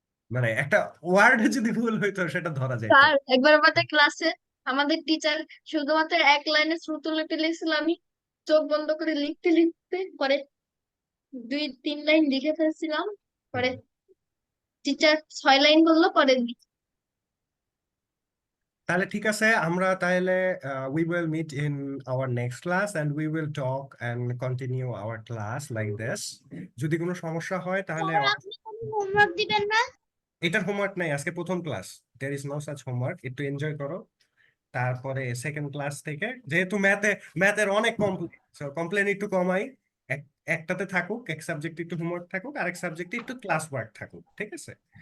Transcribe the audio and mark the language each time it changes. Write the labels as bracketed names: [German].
[Bangla] মানে একটা ওয়ার্ড যদি ভুল হইতো সেটা ধরা যেত। স্যার একবার আমাদের ক্লাসে আমাদের টিচার শুধুমাত্র এক লাইনে শ্রুতি লিপি লিখছিল, আমি চোখ বন্ধ করে লিখতে লিখতে পরে 2-3 লাইন লিখে ফেলছিলাম, পরে টিচার 6 লাইন বললো, পরে তাহলে ঠিক আছে, আমরা তাহলে [English] we will meet in our next class and we will talk and continue our class like this. [Bangla] যদি কোনো সমস্যা হয় তাহলে স্যার আপনি কোনো হোমওয়ার্ক দিবেন না? এটার হোমওয়ার্ক নাই, আজকে প্রথম class, [English] there is no such homework, [Bangla] একটু এনজয় করো। তারপরে সেকেন্ড ক্লাস থেকে, যেহেতু ম্যাথের অনেক কমপ্লেন একটু কমাই, একটাতে থাকুক, এক সাবজেক্ট একটু হোমওয়ার্ক থাকুক, আরেক সাবজেক্টে একটু ক্লাস ওয়ার্ক থাকুক, ঠিক আছে?